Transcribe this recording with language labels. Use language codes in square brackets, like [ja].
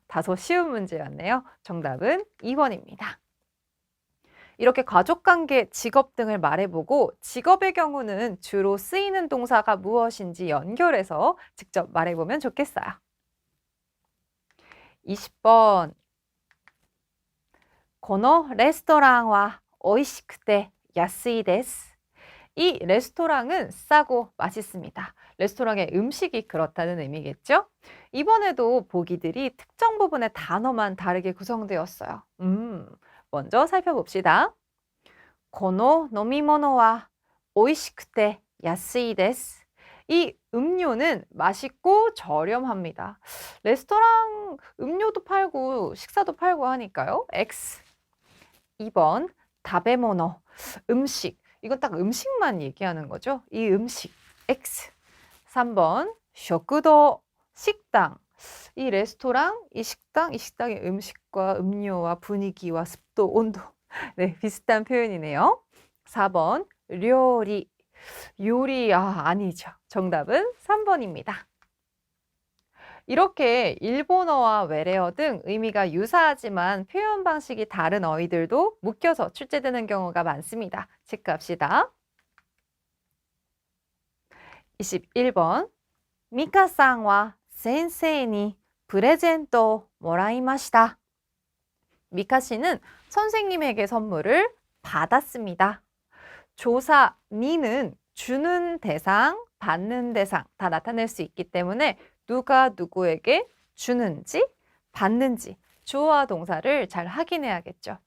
[ko] 다소 쉬운 문제였네요. 정답은 2번입니다. 이렇게 가족관계, 직업 등을 말해보고 직업의 경우는 주로 쓰이는 동사가 무엇인지 연결해서 직접 말해보면 좋겠어요. 20번. [ja] このレストランは美味しくて安いです. [ko] 이 레스토랑은 싸고 맛있습니다. 레스토랑의 음식이 그렇다는 의미겠죠? 이번에도 보기들이 특정 부분의 단어만 다르게 구성되었어요. 먼저 살펴봅시다. [ja] この飲み物は美味しくて安いです. [ko] 이 음료는 맛있고 저렴합니다. 레스토랑 음료도 팔고 식사도 팔고 하니까요. X. 2번, 食べ物, 음식. 이건 딱 음식만 얘기하는 거죠. 이 음식, X. 3번, 食堂, 식당. 이 레스토랑, 이 식당의 음식과 음료와 분위기와 습도, 온도. 네, 비슷한 표현이네요. 4번, 요리. 요리, 아니죠. 정답은 3번입니다. 이렇게 일본어와 외래어 등 의미가 유사하지만 표현 방식이 다른 어휘들도 묶여서 출제되는 경우가 많습니다. 체크합시다. 21번. [ja] 미카さんは 先生に プレゼントをもらいました. [ko] 미카 씨는 선생님에게 선물을 받았습니다. 조사 니는 주는 대상, 받는 대상 다 나타낼 수 있기 때문에 누가 누구에게 주는지, 받는지 주어와 동사를 잘 확인해야겠죠.